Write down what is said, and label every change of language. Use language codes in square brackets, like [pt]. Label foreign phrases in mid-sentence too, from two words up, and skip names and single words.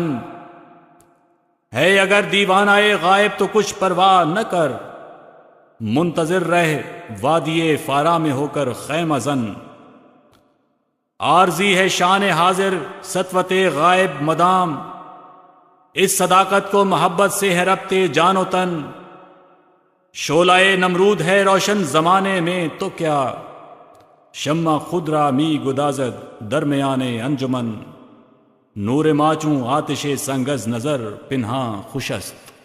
[ur] ہے اگر دیوانہ غائب تو کچھ پرواہ نہ کر، منتظر رہ وادی فارا میں ہو کر خیمہ زن۔ عارضی ہے شان حاضر سطوت غائب مدام، اس صداقت کو محبت سے ہے ربط جان و تن۔ شعلہ نمرود ہے روشن زمانے میں تو کیا، [fa] شمع خود را می گدازد درمیان انجمن۔ نور ماچوں آتش سنگز نظر پنہاں خوش است۔